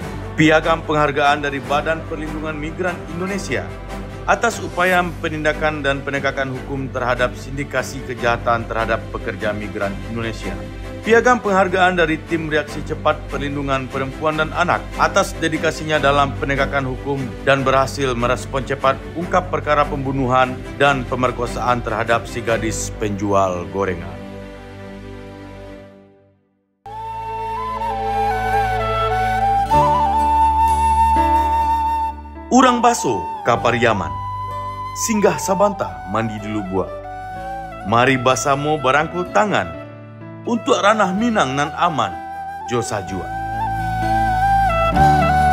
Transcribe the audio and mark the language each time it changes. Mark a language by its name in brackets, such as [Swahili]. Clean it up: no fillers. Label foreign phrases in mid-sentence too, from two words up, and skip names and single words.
[Indonesian] Piagam penghargaan dari Badan Perlindungan Migran Indonesia atas upaya penindakan dan penegakan hukum terhadap sindikasi kejahatan terhadap pekerja migran Indonesia. Piagam penghargaan dari Tim Reaksi Cepat Perlindungan Perempuan dan Anak atas dedikasinya dalam penegakan hukum dan berhasil merespon cepat ungkap perkara pembunuhan dan pemerkosaan terhadap si gadis penjual gorengan. [Minangkabau] Urang Baso ka Pariaman, singgah Sabanta mandi di Lubua. Mari basamo barangkul tangan, untuk ranah Minang nan aman, Josa Jua.